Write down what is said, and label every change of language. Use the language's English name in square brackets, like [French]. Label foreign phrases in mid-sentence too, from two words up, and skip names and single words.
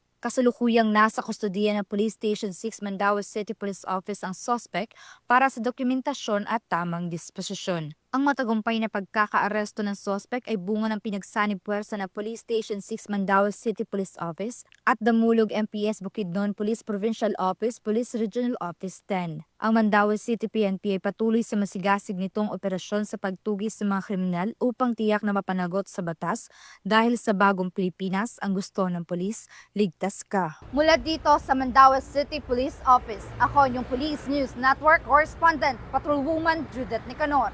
[Filipino] Kasalukuyang nasa kustodiya ng Police Station 6 Mandaue City Police Office ang suspect para sa dokumentasyon at tamang disposisyon. Ang matagumpay na pagkakaaresto ng suspect ay bunga ng pinagsanib puwersa na Police Station 6 Mandaue City Police Office at Damulog MPS Bukidnon Police Provincial Office Police Regional Office 10. Ang Mandaue City PNP ay patuloy sa masigasig nitong operasyon sa pagtugis sa mga kriminal upang tiyak na mapanagot sa batas dahil sa bagong Pilipinas ang gusto ng pulis, ligtas ka. Mula dito sa Mandaue City Police Office, ako yung Police News Network Correspondent, Patrolwoman Judith Nicanor.